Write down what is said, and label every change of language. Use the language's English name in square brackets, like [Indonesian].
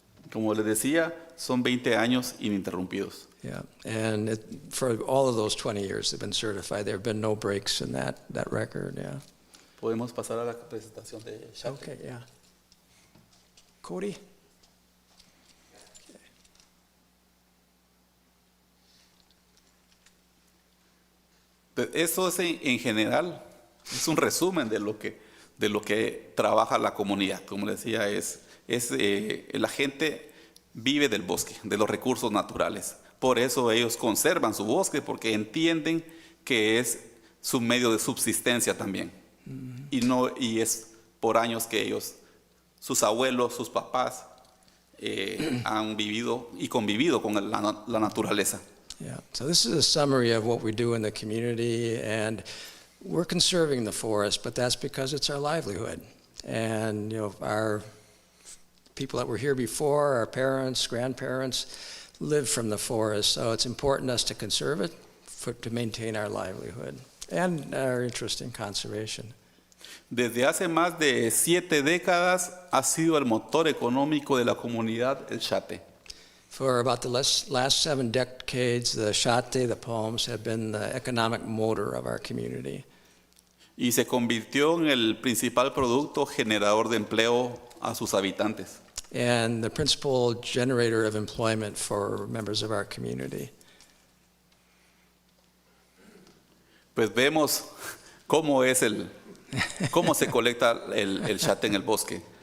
[Spanish] Como les decía, son 20 años ininterrumpidos. [English] Yeah, and for all of those 20 years they've been certified. There have been no breaks in that record, yeah. [Spanish] Podemos pasar a la presentación de Shaq. [English] Okay, yeah. Cody? [Spanish] Eso es en general, es un resumen de lo que trabaja la comunidad. Como les decía, la gente vive del bosque, de los recursos naturales. Por eso ellos conservan su bosque, porque entienden que es su medio de subsistencia también. Y es por años que ellos, sus abuelos, sus papás, han vivido y convivido con la naturaleza. [English] Yeah, so this is a summary of what we do in the community, and we're conserving the forest, but that's because it's our livelihood. And, our people that were here before, our parents, grandparents, lived from the forest, so it's important to us to conserve it to maintain our livelihood and our interest in conservation. [Spanish] Desde hace más de 7 décadas ha sido el motor económico de la comunidad el chate. [English] For about the last 7 decades, the chate, the palms, have been the economic motor of our community. [Spanish] Y se convirtió en el principal producto generador de empleo a sus habitantes. [English] And the principal generator of employment for members of our community. [Spanish] Pues vemos cómo se colecta el chate en el bosque.